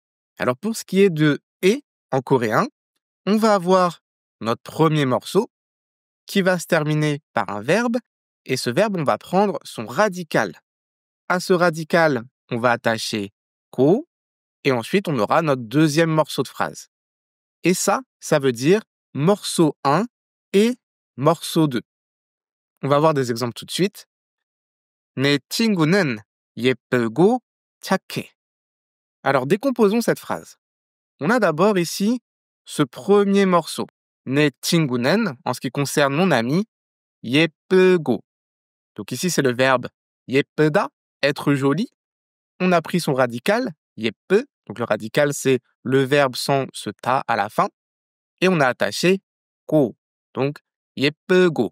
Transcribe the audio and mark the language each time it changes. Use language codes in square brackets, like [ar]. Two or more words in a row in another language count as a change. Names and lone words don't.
[fr] Alors pour ce qui est de « et » en coréen, on va avoir notre premier morceau qui va se terminer par un verbe, et ce verbe, on va prendre son radical. À ce radical, on va attacher « ko », et ensuite, on aura notre deuxième morceau de phrase. Et ça veut dire morceau 1 et morceau 2. On va voir des exemples tout de suite. [ko] 내 친구는 예쁘고 착해. [fr] Alors, décomposons cette phrase. On a d'abord ici ce premier morceau. [ko] 내 친구는, [fr] en ce qui concerne mon ami, 예쁘고. Donc ici, c'est le verbe 예쁘다, être joli. On a pris son radical, 예쁘. Donc le radical, c'est le verbe sans ce ta à la fin. Et on a attaché go. Donc 예쁘고.